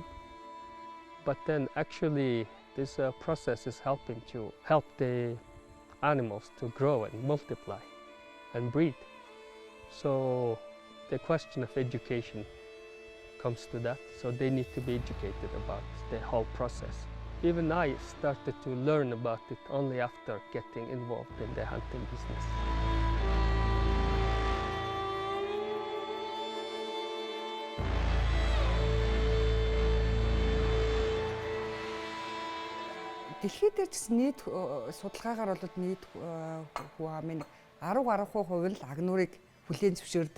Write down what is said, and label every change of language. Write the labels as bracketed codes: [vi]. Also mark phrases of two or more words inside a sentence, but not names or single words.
[en] But then actually this process is helping to help the animals to grow and multiply and breed. So the question of education comes to that. So they need to be educated about the whole process. Even I started to learn about it only after getting involved in the hunting business. [mn] Дэлхийд дээр ч нийт судалгаагаар бол нийт хүү амын 10-гаруй% л агнуурыг хүлээн зөвшөөрдөг.